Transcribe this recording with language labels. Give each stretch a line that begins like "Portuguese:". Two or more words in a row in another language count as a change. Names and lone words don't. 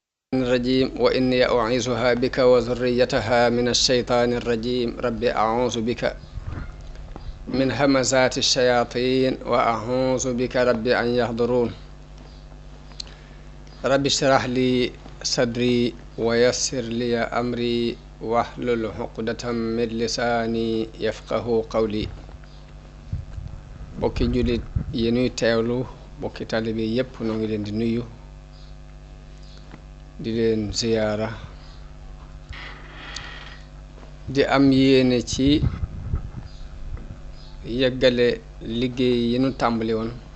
Arabic: الرجيم وإني أعيذها بك وذريتها من الشيطان الرجيم رب أعوذ بك من همزات الشياطين وأعوذ بك رب أن يحضرون رب اشرح لي صدري ويسر لي أمري واحلل عقدة من لساني يفقه قولي
Wolof: bokki julit yi nuy teewlu bokki taalibe yépp noo ngi leen di nuyu di leen ziyaara di am yéene ci yeggale liggéey yi nu tàmbali woon